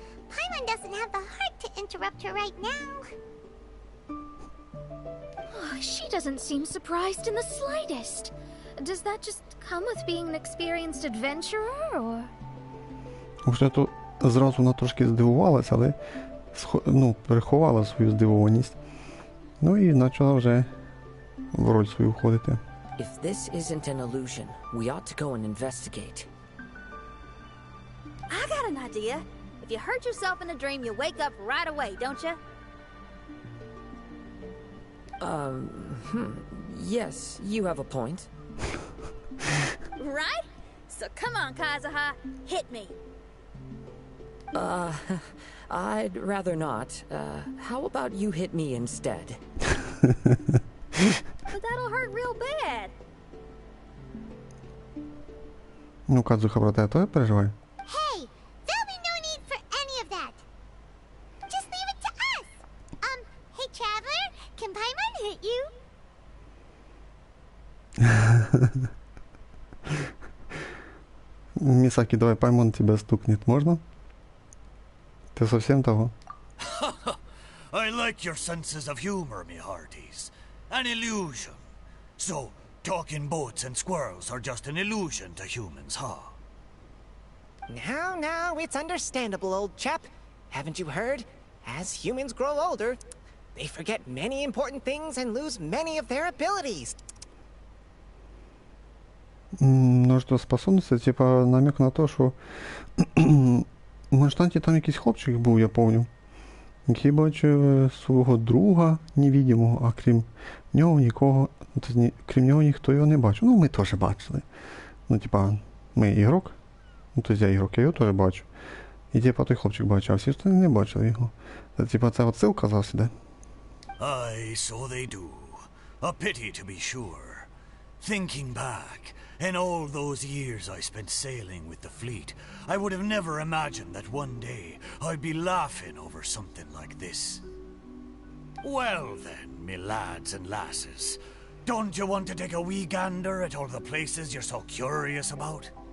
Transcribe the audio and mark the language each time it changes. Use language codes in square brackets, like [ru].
[en] Paimon doesn't have the heart to interrupt her right now. Oh, she doesn't seem surprised in the slightest. Does that just come with being an experienced adventurer, or? [uk] Вже то зразу вона трошки здивувалася, але переховала свою здивованість. Ну і почала вже в роль свою входити. [en] If this isn't an illusion, we ought to go and investigate. I got an idea. If you hurt yourself in a dream, you wake up right away, don't you? Yes, you have a point. Right? So come on, Kazuha, hit me. I'd rather not. How about you hit me instead? But that'll hurt real bad. [uk] Ну, Кадзуха, брате, то я переживаю. [en] Hey, there'll be no need for any of that. Just leave it to us. Hey, Traveler, can Paimon hit you? [ru] Мисаки, давай Паймон тебя стукнет, можно? Ты совсем того? [en] I like your senses of humor, me hearties. An illusion. So, talking boats and squirrels are just an illusion to humans, huh? Now, it's understandable, old chap. Haven't you heard? As humans grow older, They forget many important things and lose many of their abilities. [uk] Множество способностей, типа намек на те, що в Монштанті там якийсь хлопчик був, я пам'ятаю, який бачив свого друга невидимого, а крім нього нікого, крім нього ніхто його не бачив. Ну, ми теж бачили. Ну, типа, ми ігрок, ну, тобто я ігрок, я його теж бачу. І типа той хлопчик бачив, а всі остальні не бачили його. Це, типа, це отсилка завжди. [en] Aye, so they do. A pity, to be sure. Thinking back, in all those years I spent sailing with the fleet, I would have never imagined that one day I'd be laughing over something like this. Well then, me lads and lasses, don't you want to take a wee gander at all the places you're so curious about?